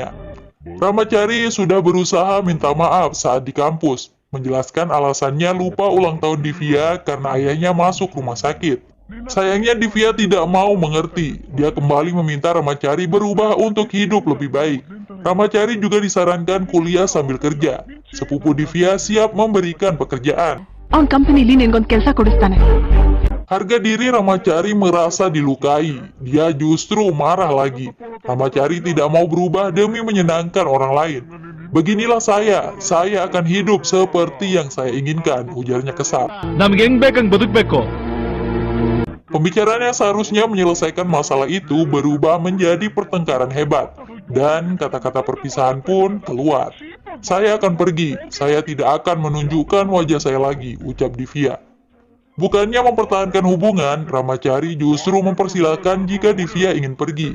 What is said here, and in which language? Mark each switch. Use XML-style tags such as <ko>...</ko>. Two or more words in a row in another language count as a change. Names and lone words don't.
<id>Ramacari sudah berusaha minta maaf saat di kampus, menjelaskan alasannya lupa ulang tahun Divya karena ayahnya masuk rumah sakit. Sayangnya Divya tidak mau mengerti. Dia kembali meminta Ramacari berubah untuk hidup lebih baik. Ramacari juga disarankan kuliah sambil kerja. Sepupu Divya siap memberikan pekerjaan.</id> <kn>ಅವನ ಕಂಪನಿಲಿ ನಿನ್ಗೊಂದು ಕೆಲಸ ಕೊಡಿಸ್ತಾನೆ.</kn> <id>Harga diri Ramacari merasa dilukai. Dia justru marah lagi. Ramacari tidak mau berubah demi menyenangkan orang lain. Beginilah saya akan hidup seperti yang saya inginkan, ujarnya kesal.</id> <kn>ನಮ್ಗೆ ಹೆಂಗ್ ಬೇಕಂಗ್ ಬದುಕ್ಬೇಕು.</kn> <id>Pembicaraan yang seharusnya menyelesaikan masalah itu berubah menjadi pertengkaran hebat. Dan kata-kata perpisahan pun keluar. Saya akan pergi, saya tidak akan menunjukkan wajah saya lagi, ucap Divya. Bukannya mempertahankan hubungan, Ramacari justru mempersilahkan jika Divya ingin pergi.</id>